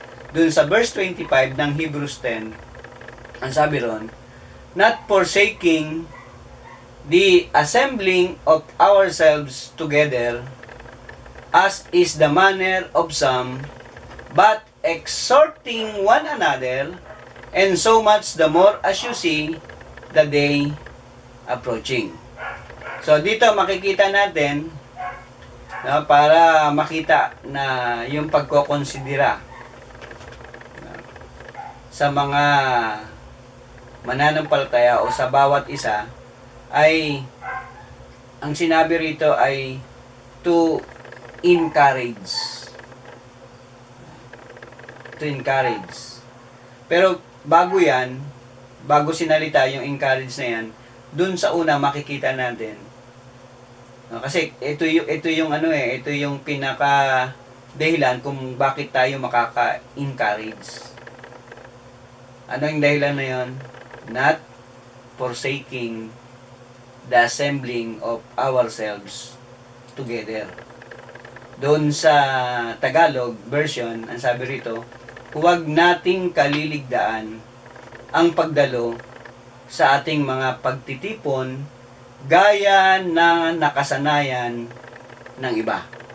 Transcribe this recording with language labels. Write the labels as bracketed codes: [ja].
[tl] Doon sa verse 25 ng Hebrews 10, ang sabi ron, [en] not forsaking the assembling of ourselves together, as is the manner of some, but exhorting one another, and so much the more as you see the day approaching. [tl] So dito makikita natin, no, para makita na yung pagkokonsidera sa mga mananampalataya o sa bawat isa ay ang sinabi rito ay [en] to encourage. To encourage. [tl] Pero bago yan, bago sinalita yung encourage na yan, dun sa una makikita natin. No, kasi ito yung ito yung pinaka dahilan kung bakit tayo makaka-encourage. Ano yung dahilan na yun? [en] Not forsaking the assembling of ourselves together. [tl] Doon sa Tagalog version, ang sabi rito, huwag nating kaliligdaan ang pagdalo sa ating mga pagtitipon gaya na nakasanayan ng iba.